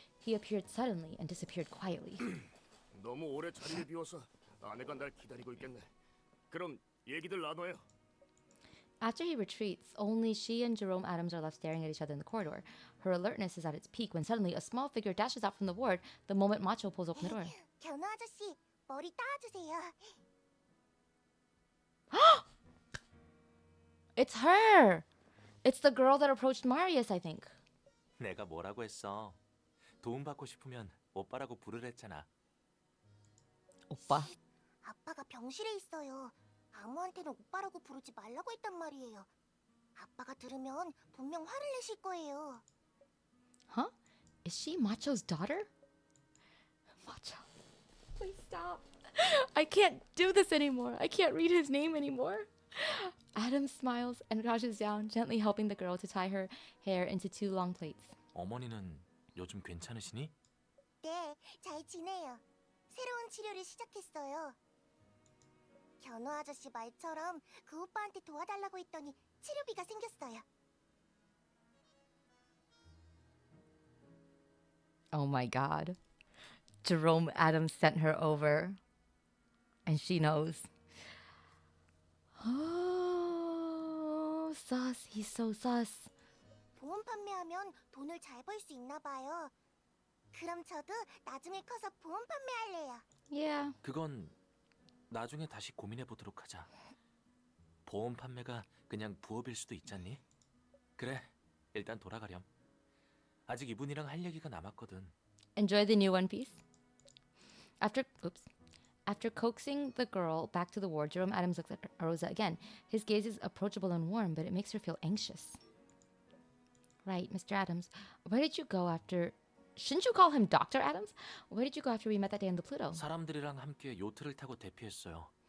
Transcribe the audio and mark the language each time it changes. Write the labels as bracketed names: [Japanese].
[English] He appeared suddenly and disappeared quietly. [Korean] 너무 오래 자리를 비워서 아내가 날 기다리고 있겠네. 그럼 얘기들 나눠요. [English] After he retreats, only she and Jerome Adams are left staring at each other in the corridor. Her alertness is at its peak when suddenly a small figure dashes out from the ward the moment Macho pulls open the door. [Korean] 견우 아저씨, 머리 따주세요. [English] It's her! It's the girl that approached Marius, I think. [Korean] 내가 뭐라고 했어? 도움받고 싶으면 오빠라고 부르랬잖아. 오빠. 아빠가 병실에 있어요. 아무한테는 오빠라고 부르지 말라고 했단 말이에요. 아빠가 들으면 분명 화를 내실 거예요. [English] Huh? Is she Macho's daughter? Macho. Please stop. I can't do this anymore. I can't read his name anymore. Adam smiles and crouches down, gently helping the girl to tie her hair into two long plaits. [Korean] 어머니는 요즘 괜찮으시니? 네, 잘 지내요. 새로운 치료를 시작했어요. 견우 아저씨 말처럼 그 오빠한테 도와달라고 했더니 치료비가 생겼어요. [English] Oh my god. Jerome Adams sent her over. And she knows. Oh, sus. He's so sus. [Korean] 보험 판매하면 돈을 잘 벌 수 있나 봐요. 그럼 저도 나중에 커서 보험 판매할래요. [English] Yeah. [Korean] 그건 나중에 다시 고민해 보도록 하자. 보험 판매가 그냥 부업일 수도 있잖니? 그래, 일단 돌아가렴. 아직 이분이랑 할 얘기가 남았거든. [English] Enjoy the new One Piece. After coaxing the girl back to the ward, Jerome Adams looks at Rosa again. His gaze is approachable and warm, but it makes her feel anxious. Right, Mr. Adams. Where did you go after... Shouldn't you call him Dr. Adams? Where did you go after we met that day on the Pluto? [Korean] 사람들이랑 함께 요트를 타고 대피했어요.